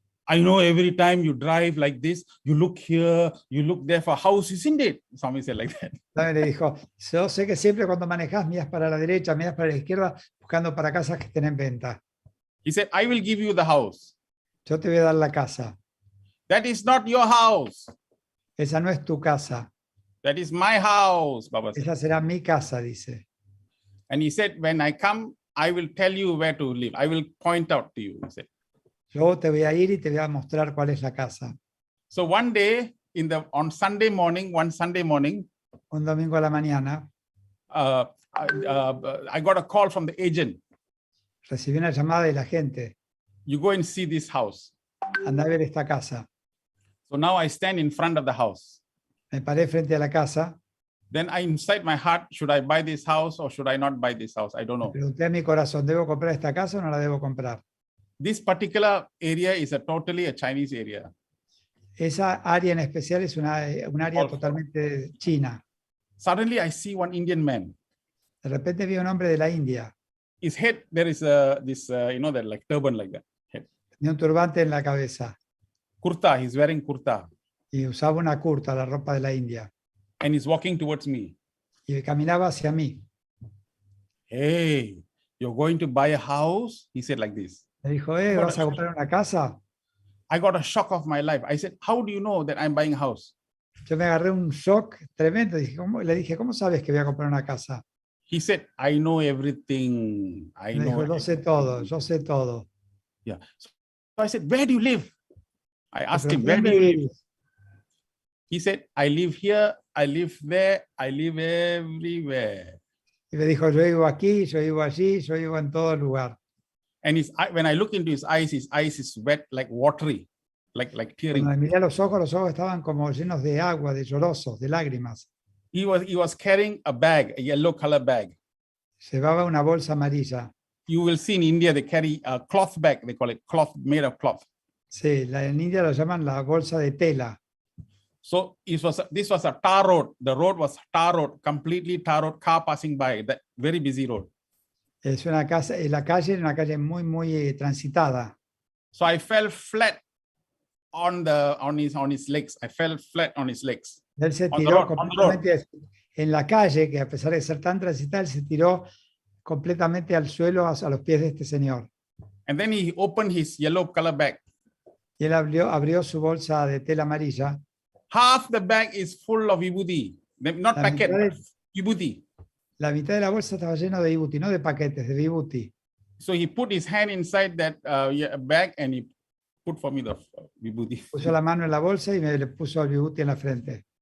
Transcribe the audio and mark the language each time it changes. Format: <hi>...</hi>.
<en>I know every time you drive like this, you look here, you look there for a house, isn't it? Swami said like that.</en> <es>También le dijo, yo sé que siempre cuando manejas miras para la derecha, miras para la izquierda, buscando para casas que estén en venta.</es> <en>He said, I will give you the house.</en> <es>Yo te voy a dar la casa.</es> <en>That is not your house.</en> <es>Esa no es tu casa.</es> <en>That is my house, Baba said.</en> <es>Esa será mi casa, dice.</es> <en>And he said, when I come, I will tell you where to live. I will point out to you. He said.</en> <es>Yo te voy a ir y te voy a mostrar cuál es la casa.</es> <en>So one day, on Sunday morning, one Sunday morning,</en> <es>Un domingo a la mañana,</es> <en>I got a call from the agent.</en> <es>recibí una llamada de la gente.</es> <en>You go and see this house.</en> <es>Anda a ver esta casa.</es> <en>So now I stand in front of the house.</en> <es>Me paré frente a la casa.</es> <en>Then I inside my heart, should I buy this house or should I not buy this house? I don't know.</en> <es>Pregunté a mi corazón, ¿debo comprar esta casa o no la debo comprar?</es> <en>This particular area is totally a Chinese area.</en> <es>Esa área en especial es un área totalmente china.</es> <en>Suddenly I see one Indian man.</en> <es>De repente vi un hombre de la India.</es> <en>His head, there is this, that like turban like that. Head.</en> <es>Tenía un turbante en la cabeza</es> <en>Kurta, he's wearing kurta.</en> <es>y usaba una curta, la ropa de la India.</es> <en>And he's walking towards me.</en> <es>Y caminaba hacia mí.</es> <en>Hey, you're going to buy a house? He said like this.</en> <es>Me dijo, ¿vas a comprar una casa?</es> <en>I got a shock of my life. I said, how do you know that I'm buying a house?</en> <es>Yo me agarré un shock tremendo. Le dije, ¿cómo sabes que voy a comprar una casa?</es> <en>He said, I know everything. I</en> <es>Me</es> <en>know.</en> <es>dijo, yo sé todo, yo sé todo.</es> <en>Yeah. So I said, where do you live? I asked</en> <es>Pero</es> <en>him, where do</en> <es>¿dónde</es> <en>you live?</en> <es>vives?</es> <en>He said, I live here, I live there, I live everywhere.</en> <es>Y me dijo, yo vivo aquí, yo vivo allí, yo vivo en todo lugar.</es> <en>And when I look into his eyes is wet, like watery, like tearing.</en> <es>Cuando miré los ojos estaban como llenos de agua, de llorosos, de lágrimas.</es> <en>He was carrying a bag, a yellow color bag.</en> <es>Llevaba una bolsa amarilla.</es> <en>You will see in India, they carry a cloth bag, they call it cloth, made of cloth.</en> <es>Sí, en India lo llaman la bolsa de tela.</es> <en>So this was a tar road. The road was tar road, completely tar road, car passing by, that very busy road. Es una casa, la calle era una calle muy, muy transitada. So I fell flat on his legs. I fell flat on his legs.</en> <es>Él se</es> <en>On the</en> <es>tiró</es> <en>road, on the</en> <es>completamente en la calle, que a pesar de ser tan transitada, él se tiró completamente al suelo, a los pies de este señor.</es> <en>And then he opened his yellow color bag.</en> <es>Y él abrió su bolsa de tela amarilla.</es> <en>Half the bag is full of vibhuti, not</en> <es>La</es> <en>packet,</en> <es>mitad</es> <en>but vibhuti.</en> <es>La mitad de la bolsa estaba llena de vibuti, no de paquetes, de vibuti.</es> <en>So he put his hand inside that bag and he put for me the vibhuti.</en> <es>Puso la mano en la bolsa y me le puso el vibuti en la frente.</es>